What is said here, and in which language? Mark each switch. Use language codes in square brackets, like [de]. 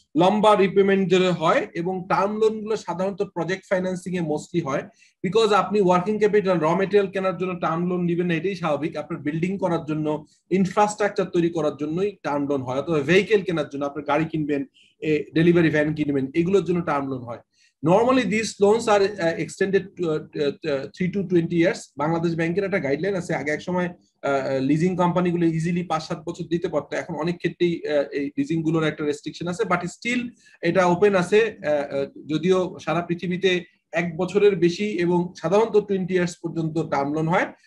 [bn] লম্বা রিপেমেন্ট যেটা হয়, এবং টার্ম লোন গুলো সাধারণত প্রজেক্ট ফাইন্যান্সিং এ মোস্টলি হয়। বিকজ আপনি ওয়ার্কিং ক্যাপিটাল, র মেটেরিয়াল কেনার জন্য টার্ম লোন নেবেন না, এটাই স্বাভাবিক। আপনার বিল্ডিং করার জন্য, ইনফ্রাস্ট্রাকচার তৈরি করার জন্যই টার্ম লোন হয়, অথবা ভেহিকেল কেনার জন্য, আপনার গাড়ি কিনবেন, ডেলিভারি ভ্যান কিনবেন, এগুলোর জন্য টার্ম লোন হয়। [en] Normally these loans are extended to 3 to 20 years. [bn] Bangladesh ব্যাংকের একটা গাইডলাইন আছে। আগে এক সময় লিজিং কোম্পানিগুলো ইজিলি 5-7 বছর দিতে পারতো, এখন অনেক ক্ষেত্রেই এই লিজিং গুলোর একটা রেস্ট্রিকশন আছে, বাট স্টিল এটা ওপেন আছে। যদিও সারা পৃথিবীতে 1 বছরের বেশি এবং সাধারণত 20 ইয়ার্স পর্যন্ত টার্ম লোন হয়।